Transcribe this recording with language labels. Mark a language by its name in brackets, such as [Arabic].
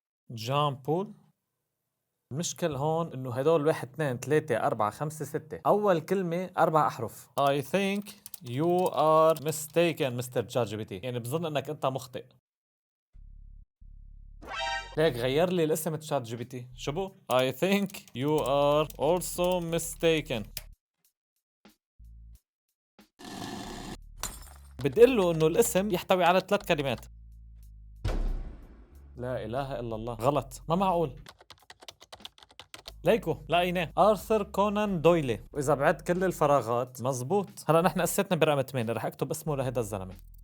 [Arabic] جان بول. المشكل هون انه هدول واحد اثنين ثلاثة أربعة خمسة ستة، أول كلمة أربع أحرف. [English] I think you are mistaken [Arabic] مستر جات جي بي تي، يعني بظن انك انت مخطئ. ليك غير لي الاسم تشات جي بي تي. شو بو؟ [English] I think you are also mistaken. [Arabic] بدي اقول له انه الاسم يحتوي على ثلاث كلمات. لا اله الا الله، غلط، ما معقول. ليكو لقيناه، آرثر كونان دويلي. وإذا بعد كل الفراغات مزبوط. هلا نحن قسيتنا برقم 8، رح أكتب اسمه لهيدا الزلمة.